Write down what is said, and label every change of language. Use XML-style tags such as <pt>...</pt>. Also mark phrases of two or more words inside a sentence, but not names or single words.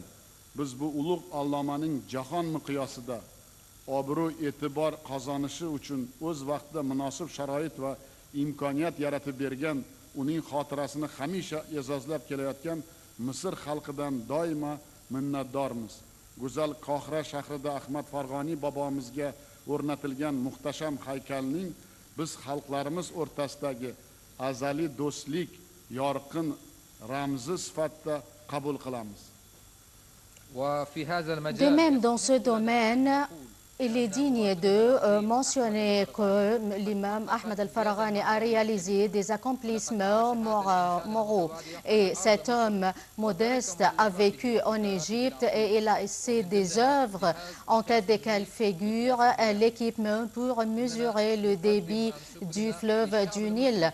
<uz>Biz bu ulug' allomaning jahon miqyosida obro' e'tibor qozonishi uchun o'z vaqtida munosib sharoit va imkoniyat yaratib bergan, uning xotirasini hamisha e'zozlab kelayotgan Misr xalqidan doimo minnatdormiz. Go'zal Qohira shahrida Ahmad Farg'oniy bobomizga o'rnatilgan muhtasham haykalning biz xalqlarimiz o'rtasidagi azaliy do'stlik yorqin ramzi sifatida qabul qilamiz.</uz> <fr>De même, dans ce domaine, Il est digne de mentionner que l'imam Ahmed al-Farghani a réalisé des accomplissements moraux. Et cet homme modeste a vécu en Égypte et il a laissé des œuvres en tête desquelles figure l'équipement pour mesurer le débit du fleuve du Nil.</fr>